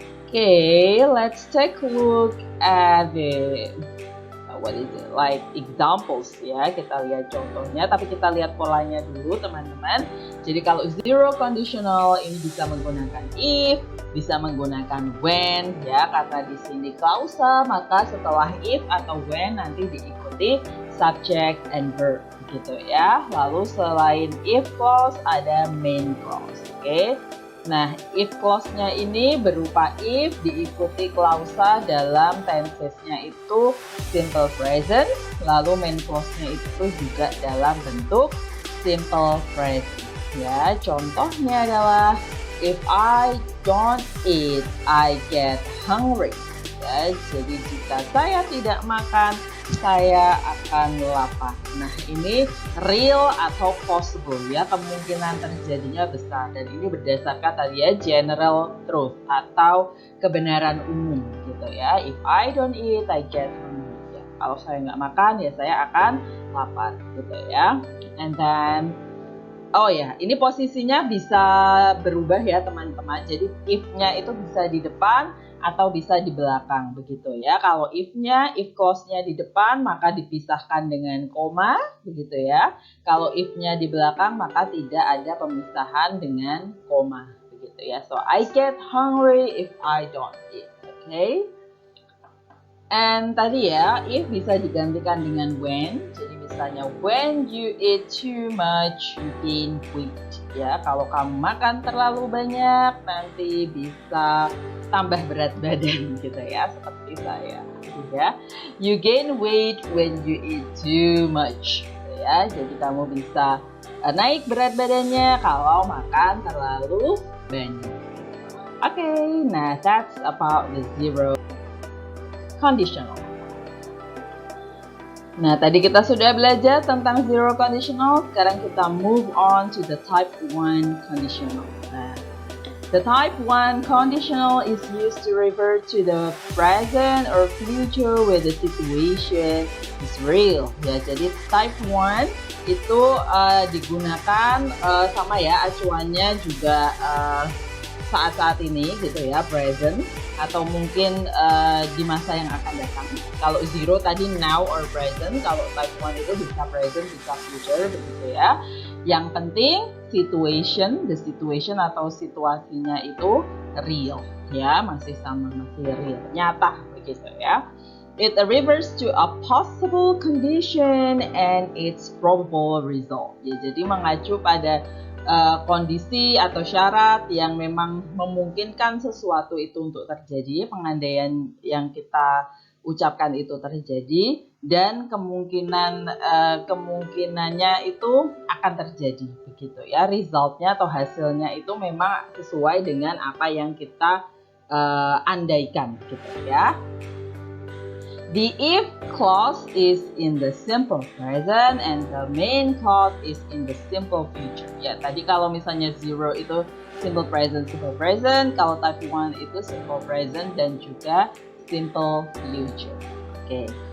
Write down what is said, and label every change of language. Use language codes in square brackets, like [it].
[en] Okay, let's take a look at the like examples ya. [id] Kita lihat contohnya, tapi kita lihat polanya dulu teman-teman. Jadi kalau zero conditional ini bisa menggunakan if, bisa menggunakan when ya, karena di sini klausa, maka setelah if atau when nanti diikuti subject and verb gitu ya. Lalu selain if clause ada main clause. Oke. Nah, if clause-nya ini berupa if diikuti klausa dalam tenses-nya itu simple present, lalu main clause-nya itu juga dalam bentuk simple present. [en] Ya, contohnya adalah if I don't eat, I get hungry. [id] Ya, jadi jika saya tidak makan, saya akan lapar. Nah, ini real atau possible ya, kemungkinan terjadinya besar, dan ini berdasarkan tadi ya general truth atau kebenaran umum gitu ya. [en] If I don't eat, I get hungry. [id] Ya, kalau saya nggak makan ya saya akan lapar gitu ya. [en] And then [id] Oh ya, ini posisinya bisa berubah ya teman-teman. Jadi if-nya itu bisa di depan atau bisa di belakang begitu ya. Kalau if-nya, if clause-nya di depan maka dipisahkan dengan koma begitu ya. Kalau if-nya di belakang maka tidak ada pemisahan dengan koma begitu ya. [en] So I get hungry if I don't eat. Okay? [id] And tadi ya, if bisa digantikan dengan when. [en] Jadi misalnya when you eat too much, you gain weight. [id] Ya, kalau kamu makan terlalu banyak, nanti bisa tambah berat badan gitu ya, seperti saya. [en] Ya, you gain weight when you eat too much. [id] Gitu ya, jadi kamu bisa naik berat badannya kalau makan terlalu banyak. [en] Okay, nah that's about the zero conditional. [id] Nah, tadi kita sudah belajar tentang zero conditional. Sekarang kita [en] move on to the type 1 conditional. Nah, the type 1 conditional is used to refer to the present or future where the situation is real. [id] Ya, jadi type 1 itu digunakan sama ya, acuannya juga saat-saat ini gitu ya, present atau mungkin di masa yang akan datang. Kalau zero tadi [en] now or present, [id] kalau type 1 itu bisa present, bisa future begitu ya. Yang penting situation, the situation atau situasinya itu real ya, masih sama, masih real, nyata begitu ya. [en] It refers to a possible condition and its probable result. [id] Ya, jadi mengacu pada kondisi atau syarat yang memang memungkinkan sesuatu itu untuk terjadi, pengandaian yang kita ucapkan itu terjadi, dan kemungkinannya itu akan terjadi begitu ya. Resultnya atau hasilnya itu memang sesuai dengan apa yang kita andaikan gitu ya. [en] The if clause is in the simple present and the main clause is in the simple future. [id] Ya, tadi kalau misalnya zero itu simple present. Kalau type 1 itu simple present dan juga simple future. Okay.